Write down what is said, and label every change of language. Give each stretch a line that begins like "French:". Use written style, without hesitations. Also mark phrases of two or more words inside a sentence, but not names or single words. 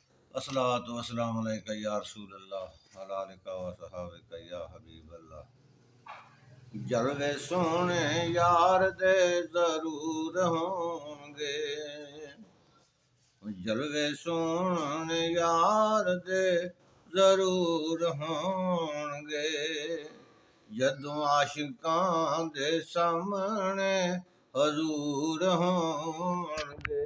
Arabic: الصلاة والسلام عليك يا رسول الله على آلك وصحابك يا حبيب الله.
Punjabi: جلوے سوہنے یار دے ضرور ہونگے، جلوے سوہنے یار دے ضرور ہونگے، جدوں عاشقاں دے سامنے حضور ہونگے.